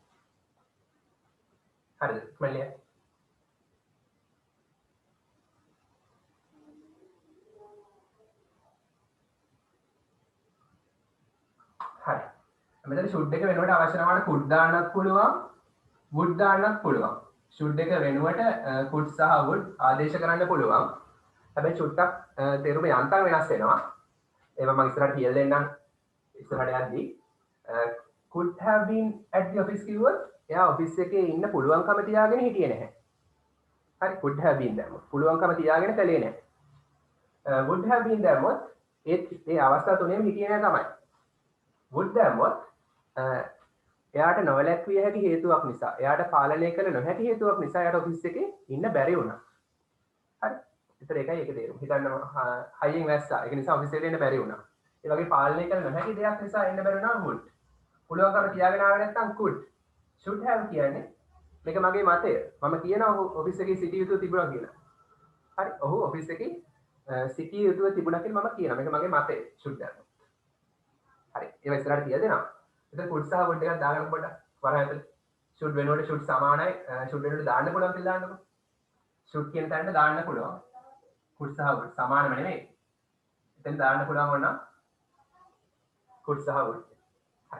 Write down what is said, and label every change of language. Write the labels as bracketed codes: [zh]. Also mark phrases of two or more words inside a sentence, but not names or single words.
[si] හරිද? මල්ලිය. හරි. මෙතන should එක වෙනුවට අවශ්‍ය නැවට could දාන්නත් පුළුවන් would දාන්නත් පුළුවන්. should එක වෙනුවට could සහ would ආදේශ කරන්න පුළුවන්. හැබැයි චුට්ටක් තේරුම යන්තම් වෙනස් වෙනවා. ඒවා මම ඉස්සරහට කියලා දෙන්නම්. ඉස්සරහට යද්දී [en] could have been at the office [si] කිව්වොත් එයා ඔෆිස් එකේ ඉන්න පුළුවන්කම තියාගෙන හිටියේ නැහැ. හරි [en] could have been [si] දැම්මොත් පුළුවන්කම තියාගෙන කළේ නැහැ. [en] would have been [si] දැම්මොත් ඒ අවස්ථා තුනේම හිටියේ නැහැ තමයි. would දැම්මොත් එයාට නොවැළැක්විය හැකි හේතුවක් නිසා එයාට පාලනය කළ නොහැකි හේතුවක් නිසා එයාට ඔෆිස් එකේ ඉන්න බැරි වුණා. හරි. ඒතර ඒකයි ඒකේ තේරුම. හිතන්න හයියෙන් වැස්සා. ඒක නිසා ඔෆිස් එකට එන්න බැරි වුණා. ඒ වගේ පාලනය කළ නොහැකි දෙයක් නිසා එන්න බැරි වුණා would. පුළුවන්කම තියාගෙන ආවේ නැත්නම් could. [en] should have [si] කියන්නේ මේක මගේ මතය. මම කියනවා ඔෆිස් එකේ සිටිය යුතුව තිබුණා කියලා. හරි. ඔහු ඔෆිස් එකේ සිටිය යුතුව තිබුණා කියලා මම කියනවා. මේක මගේ මතය. [en] should have. [si] හරි. ඒව ඉස්සරහට කියලා දෙනවා. එතන could සහ would එකක් දාගන්න පොඩ්ඩක්. වරහන් ඇතුලේ. should වෙනකොට should සමානයි. should වෙනකොට දාන්න පුළුවන් කියලා දාන්නකො. should කියන තැනට දාන්න පුළුවන්. could සහ would සමානම නෙමෙයි. එතෙන් දාන්න පුළුවන් වුණා. could සහ would. හරි.